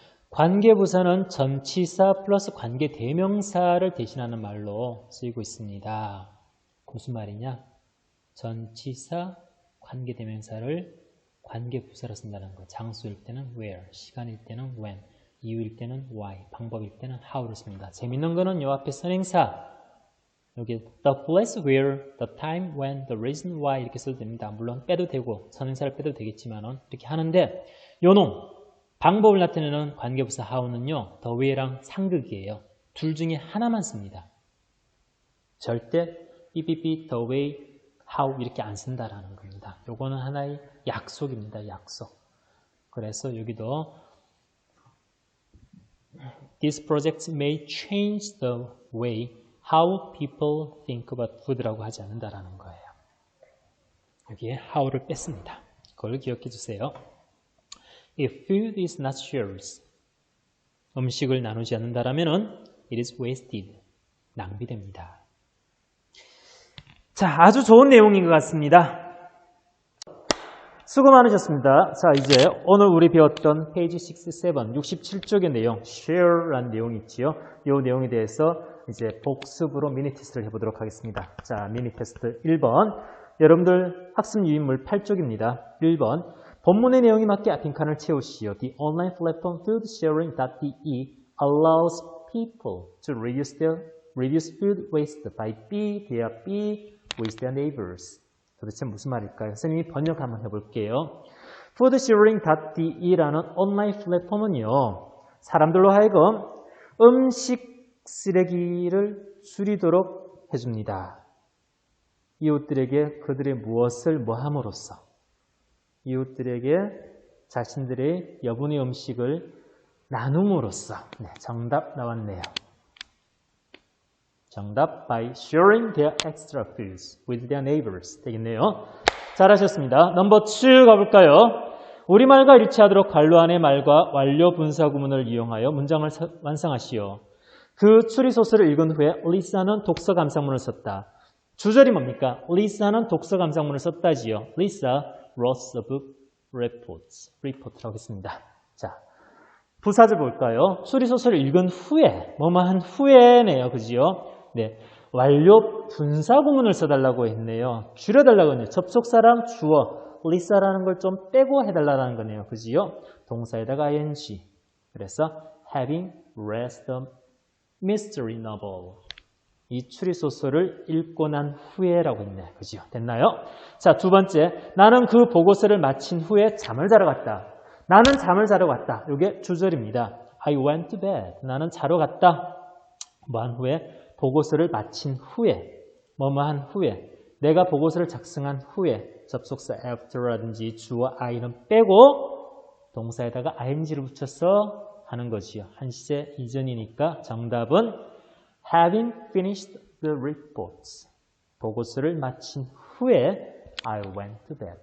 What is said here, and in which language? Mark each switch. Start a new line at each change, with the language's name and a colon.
Korean: 관계부사는 전치사 플러스 관계대명사를 대신하는 말로 쓰이고 있습니다. 무슨 말이냐? 전치사, 관계대명사를 관계부사로 쓴다는 거. 장소일 때는 where, 시간일 때는 when, 이유일 때는 why, 방법일 때는 how를 씁니다. 재밌는 거는 요 앞에 선행사 여기
English: the place where, the time when, the reason why
Korean: 이렇게 써도 됩니다. 물론 빼도 되고 선행사를 빼도 되겠지만 이렇게 하는데 요놈 방법을 나타내는 관계부사 how는요. the way랑 상극이에요. 둘 중에 하나만 씁니다. 절대 삐삐삐 the way, how 이렇게 안 쓴다라는 겁니다. 요거는 하나의 약속입니다. 약속.
English: 그래서 여기도 These projects may change the way how people think about food라고
Korean: 하지 않는다라는 거예요. 여기에 how를 뺐습니다. 그걸 기억해 주세요.
English: If food is not shared,
Korean: 음식을 나누지 않는다라면
English: it is wasted,
Korean: 낭비됩니다. 자, 아주 좋은 내용인 것 같습니다. 수고 많으셨습니다. 자, 이제 오늘 우리 배웠던 페이지 67, 67쪽의 내용, share라는 내용이 있지요. 이 내용에 대해서 이제 복습으로 미니 테스트를 해보도록 하겠습니다. 자, 미니 테스트 1번. 여러분들 학습 유인물 8쪽입니다. 1번. 본문의 내용에 맞게 빈칸을 채우시오.
English: The online platform foodsharing.de allows people to reduce food waste by be with their neighbors.
Korean: 도대체 무슨 말일까요? 선생님이 번역 한번 해볼게요. foodsharing.de라는 온라인 플랫폼은요. 사람들로 하여금 음식 쓰레기를 줄이도록 해줍니다. 이웃들에게 그들의 무엇을 뭐함으로써 이웃들에게 자신들의 여분의 음식을 나눔으로써 네, 정답 나왔네요. 정답
English: by sharing their extra foods with their neighbors
Korean: 되겠네요. 잘하셨습니다. 넘버 2 가볼까요? 우리말과 일치하도록 괄호 안의 말과 완료 분사 구문을 이용하여 문장을 완성하시오. 그 추리소설을 읽은 후에 리사는 독서 감상문을 썼다. 주절이 뭡니까? 리사는 독서 감상문을 썼다지요.
English: Lisa wrote a book report라고
Korean: 했습니다. 자, 부사절 볼까요? 추리소설을 읽은 후에, 뭐뭐한 후에네요. 그지요? 네, 완료 분사 구문을 써달라고 했네요. 줄여달라고 했네요. 접속사랑 주어, 리사라는 걸 좀 빼고 해달라는 거네요. 그지요? 동사에다가 ing. 그래서
English: having read the mystery novel.
Korean: 이 추리소설을 읽고 난 후에라고 했네. 그지요? 됐나요? 자, 두 번째. 나는 그 보고서를 마친 후에 잠을 자러 갔다. 나는 잠을 자러 갔다. 이게 주절입니다.
English: I went to bed.
Korean: 나는 자러 갔다. 뭐한 후에? 보고서를 마친 후에. 뭐뭐한 후에. 내가 보고서를 작성한 후에. 접속사 after라든지 주어 I는 빼고 동사에다가 ing를 붙여서 하는 것이요. 한 시제 이전이니까 정답은
English: having finished the reports.
Korean: 보고서를 마친 후에
English: I went to bed.